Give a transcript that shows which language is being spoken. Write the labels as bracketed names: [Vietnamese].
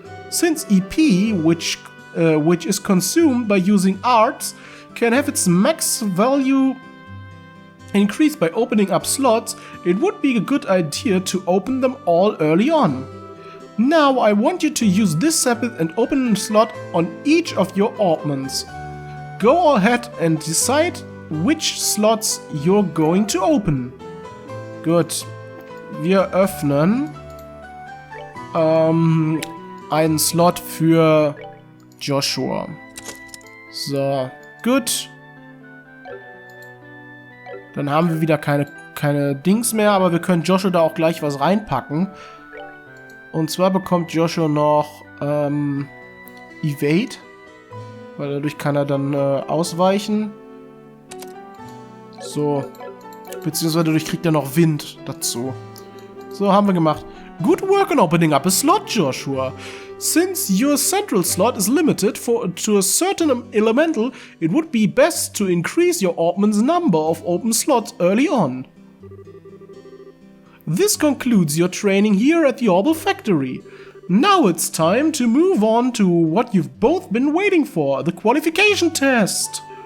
[English] Since EP, which is consumed by using arts, can have its max value increased by opening up slots, it would be a good idea to open them all early on. Now I want you to use this Sepith and open a slot on each of your orbments. Go ahead and decide which slots you're going to open. [German] Gut. Wir öffnen einen Slot für Joshua. So, gut. Dann haben wir wieder keine Dings mehr, aber wir können Joshua da auch gleich was reinpacken. Und zwar bekommt Joshua noch Evade, weil dadurch kann er dann ausweichen. So. Beziehungsweise dadurch kriegt er noch Wind dazu. So, haben wir gemacht. [English] Good work on opening up a slot, Joshua. Since your central slot is limited to a certain elemental, it would be best to increase your orbment's number of open slots early on. This concludes your training here at the Orbital Factory. Now it's time to move on to what you've both been waiting for, the qualification test.